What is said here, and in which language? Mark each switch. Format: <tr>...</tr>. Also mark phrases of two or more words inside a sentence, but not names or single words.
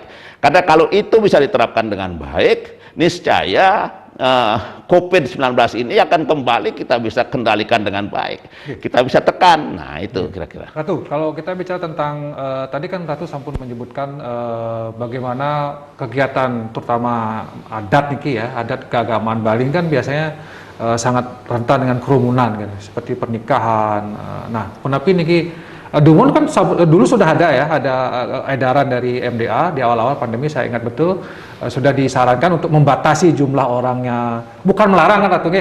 <id>Karena kalau itu bisa diterapkan dengan baik, niscaya COVID-19 ini akan kembali kita bisa kendalikan dengan baik. Kita bisa tekan. Nah, itu kira-kira. Ratu, kalau kita bicara tentang tadi kan Ratu sampun menyebutkan bagaimana kegiatan terutama adat niki ya, adat keagamaan Bali kan biasanya sangat rentan dengan kerumunan kan, seperti pernikahan. Nah, kenapa niki Dumon kan dulu sudah ada ya, ada edaran dari MDA di awal-awal pandemi, saya ingat betul sudah disarankan untuk membatasi jumlah orangnya, bukan melarang kan Ratu,</id>